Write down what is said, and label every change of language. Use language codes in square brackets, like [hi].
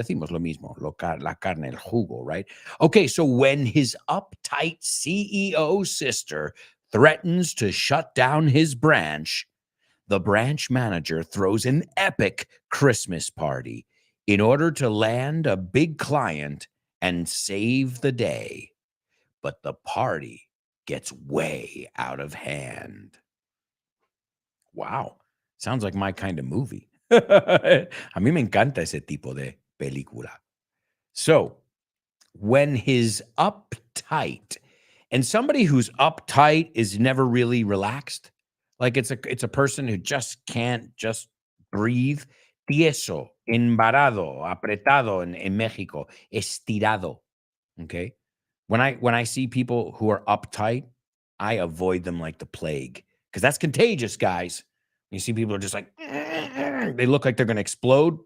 [es] Decimos lo mismo, la carne, el jugo, [en] right? Okay, so when his uptight CEO sister threatens to shut down his branch, the branch manager throws an epic Christmas party in order to land a big client and save the day. But the party gets way out of hand. Wow. Sounds like my kind of movie. [es] A mí me encanta ese tipo de película. [en] So, when his uptight, and somebody who's uptight is never really relaxed. Like it's a person who just can't just breathe. [es] Tieso, embarado, apretado en México, estirado. [en] Okay? When I see people who are uptight, I avoid them like the plague, because that's contagious, guys. You see people are just like, they look like they're going to explode.